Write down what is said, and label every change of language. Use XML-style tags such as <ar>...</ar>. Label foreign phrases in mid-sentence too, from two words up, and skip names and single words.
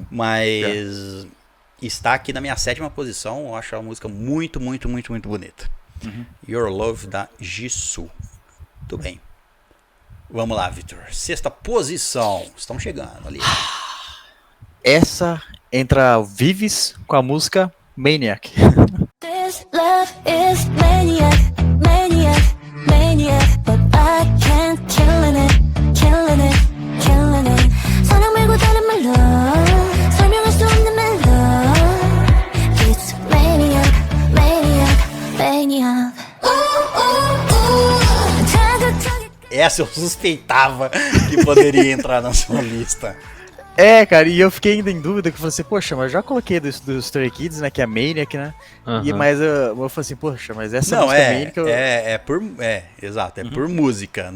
<pt>Mas está aqui na minha 7ª posição, eu acho a música muito, muito, muito, muito bonita. Your Love, da Jisoo. Muito bem. Vamos lá, Vitor. 6ª posição. Estão chegando ali. Essa entra Vives com a música Maniac.</pt> <en>This love is maniac, maniac, maniac. I can't, killing it, killing it, killing it.</en> <ko>사랑 말고 다른 말로 설명할 수 없는 멜로.</ko> <en>It's maniac, maniac, maniac.</en> <ko>자극적인</ko> <pt>Essa eu suspeitava que poderia entrar na sua lista. É, cara, e eu fiquei ainda em dúvida, que eu falei assim, poxa, mas eu já coloquei dos Stray Kids, né, que é a Maniac, né? E, Aham. mas eu falei assim, poxa, mas essa Não, música é, Maniac... exato, é por música.</pt>